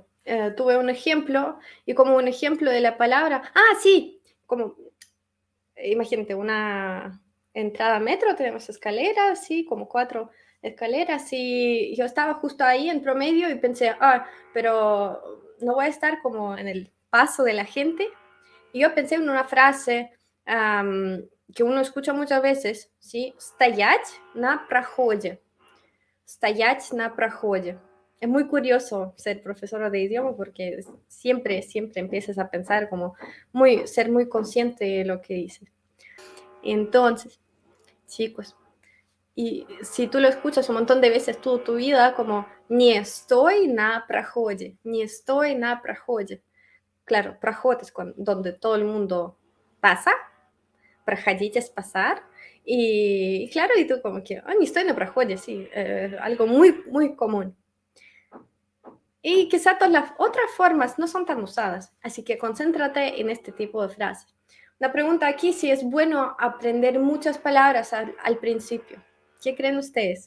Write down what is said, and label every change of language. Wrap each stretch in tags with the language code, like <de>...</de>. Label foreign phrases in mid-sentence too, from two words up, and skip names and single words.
<es>Tuve un ejemplo y como un ejemplo de la palabra, sí, como imagínate una entrada a metro, tenemos escaleras, sí, como 4 escaleras y yo estaba justo ahí en promedio y pensé, pero no voy a estar como en el paso de la gente. Y yo pensé en una frase que uno escucha muchas veces, ¿sí?</es> <ru>Стоять на проходе. Стоять на проходе.</ru> <es>Es muy curioso ser profesora de idioma porque siempre, siempre empiezas a pensar como ser muy consciente de lo que dices. Entonces, chicos, y si tú lo escuchas un montón de veces toda tu vida, como не estoy</es> <ru>на проходе,</ru> <es>не estoy</es> <ru>на проходе.</ru> <es>Claro, проход es donde todo el mundo pasa, проходить es pasar, y claro, y tú como que,</es> <ru>не estoy на проходе,</ru> <es>sí, algo muy, muy común. Y quizá todas las otras formas no son tan usadas, así que concéntrate en este tipo de frases. La pregunta aquí si es bueno aprender muchas palabras al principio. ¿Qué creen ustedes?</es>